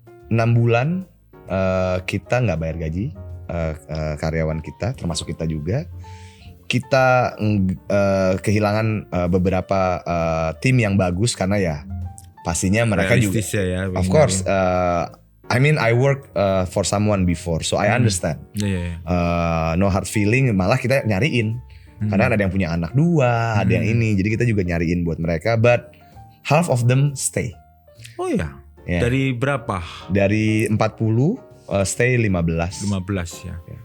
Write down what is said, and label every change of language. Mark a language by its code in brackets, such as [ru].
[id] 6 bulan kita nggak bayar gaji karyawan kita, termasuk kita juga. Kita kehilangan beberapa tim yang bagus karena ya pastinya mereka realistis juga. Ya, [en] of course, I mean I work for someone before, so I understand. No hard feeling, [id] malah kita nyariin karena ada yang punya anak 2, ada yang ini, jadi kita juga nyariin buat mereka. [en] But half of them stay. [id] Oh ya. Dari berapa? Dari 40 stay 15 ya.